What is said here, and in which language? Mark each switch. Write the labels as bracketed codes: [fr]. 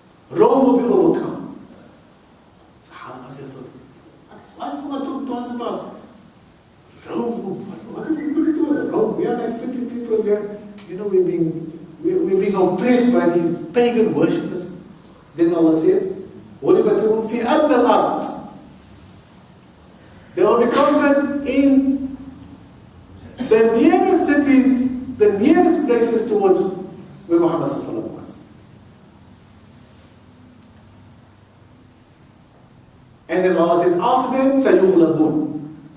[en] Rome will be overcome. Sahaba says, why is Allah talking to us about Rome? What are we going to do with Rome? We are like 50 people there. We're being oppressed by these pagan worshippers. Then Allah says, [ar] غُلِبَتِ فِي أَدْنَى الْأَرْضِ. [en] They will be conquered in the nearest cities, the nearest places towards where Muhammad was. And then Allah says, after that, [ar] سَيُغْلَبُونَ.